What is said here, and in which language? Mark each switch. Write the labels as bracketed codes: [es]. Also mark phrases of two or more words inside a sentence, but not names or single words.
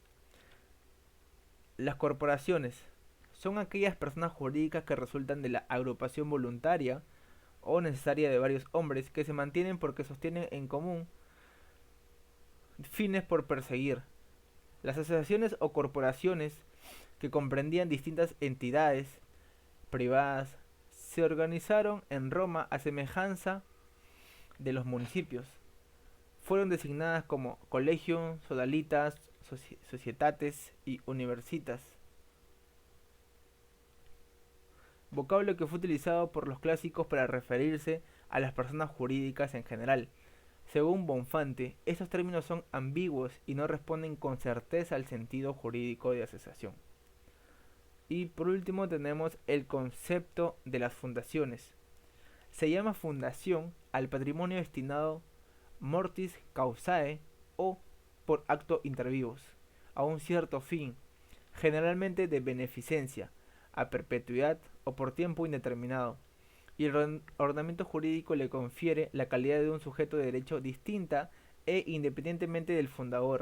[es] Las corporaciones son aquellas personas jurídicas que resultan de la agrupación voluntaria o necesaria de varios hombres que se mantienen porque sostienen en común fines por perseguir. Las asociaciones o corporaciones que comprendían distintas entidades privadas se organizaron en Roma a semejanza de los municipios. Fueron designadas como [la] colegium, sodalitas, societates [es] y universitas, vocablo que fue utilizado por los clásicos para referirse a las personas jurídicas en general. Según Bonfante, estos términos son ambiguos y no responden con certeza al sentido jurídico de asociación. Y por último tenemos el concepto de las fundaciones. Se llama fundación al patrimonio destinado [la] mortis causae [es] o por acto [la] inter vivos [es] a un cierto fin, generalmente de beneficencia, a perpetuidad o por tiempo indeterminado, y el ordenamiento jurídico le confiere la calidad de un sujeto de derecho distinta e independientemente del fundador.